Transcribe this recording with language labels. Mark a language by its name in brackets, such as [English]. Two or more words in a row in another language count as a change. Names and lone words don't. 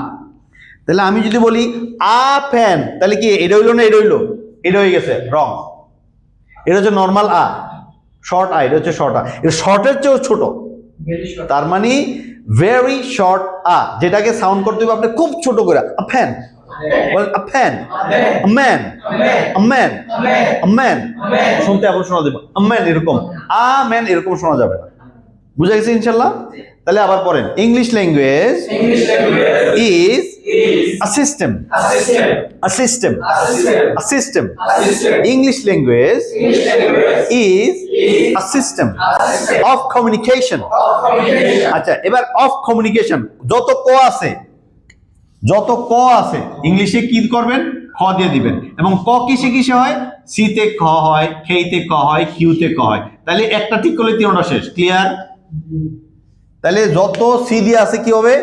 [Bangla] তাহলে আমি যদি বলি [English] a fan, [Bangla] তাহলে কি এটা হইলো না? এটা হইলো, এটা হয়ে গেছে রং। এটা হচ্ছে নর্মাল আ, শর্ট আ, এটা হচ্ছে শর্ট আ। এটা শর্টের চেয়েও ছোট, তার মানে [English] very short a, [Bangla] যেটাকে সাউন্ড করতে হবে আপনি খুব ছোট করে। [English] a fan, a pen, a man, a man, a man। [Bangla] শুনতে এখন শোনা যাবে [English] a man [Bangla] এরকম, [English] a man [Bangla] এরকম শোনা যাবে না। বুঝা গেছে ইনশাআল্লাহ? তাহলে আবার পড়েন, [English] English language is a system, a system, a system. English language is a system of communication। [Bangla] আচ্ছা এবার [English] of communication, [Bangla] যত ক আছে, যত ক আছে ইংলিশে কি করবেন? খ দিয়ে দিবেন। এবং ক কিসে কিসে হয়? সি তে খ হয়, খেইতে ক হয়, কিউতে ক হয়। তাহলে একটা ঠিক করলে তিনটা শেষ। ক্লিয়ার? তাহলে যত সি দিয়ে আছে কি হবে?